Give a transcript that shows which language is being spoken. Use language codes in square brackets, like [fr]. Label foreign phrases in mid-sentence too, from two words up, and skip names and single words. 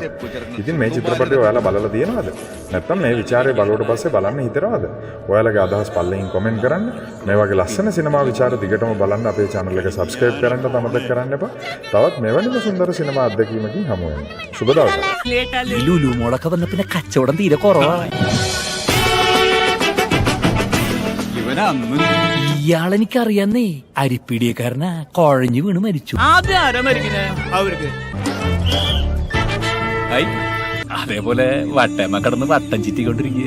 [si] ඉතින් මේ චිත්‍රපටය ඔයාලා බලලා තියෙනවද? නැත්නම් මේ ਵਿਚාරය බලුවට පස්සේ බලන්න හිතනවද? ඔයාලගේ අදහස් පල්ලෙන් කමෙන්ට් කරන්න. මේ වගේ ලස්සන සිනමා විචාර දිගටම බලන්න අපේ channel එක subscribe කරන්න අමතක කරන්න එපා. තවත් මෙවැනිම සුන්දර සිනමා අත්දැකීමකින් හමු වෙමු. සුබ දවසක්. [ml] ലുലു മോളൊക്കെ വന്ന പിന്നെ കച്ചവടം തീരെ കുറവാണ്. ഇയാളെനിക്കറിയാന്നേ, അരിപ്പിടിയക്കാരനാ കുഴഞ്ഞു വീണ് മരിച്ചു. അതേപോലെ വട്ടമ്മ കിടന്ന് വട്ടം ചിറ്റിക്കൊണ്ടിരിക്കുക.